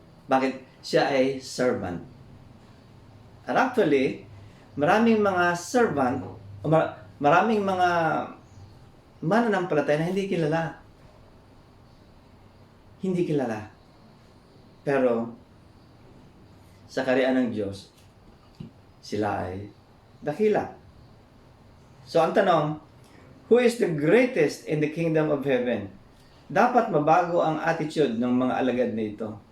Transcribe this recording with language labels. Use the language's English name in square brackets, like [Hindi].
[Filipino] Bakit? Siya ay servant. At actually, maraming mga servant, maraming mga mananampalataya na hindi kilala. Hindi kilala. Pero, sa kaharian ng Diyos, sila ay dakila. So, ang tanong, [English] who is the greatest in the kingdom of heaven? [Filipino] Dapat mabago ang attitude ng mga alagad na ito.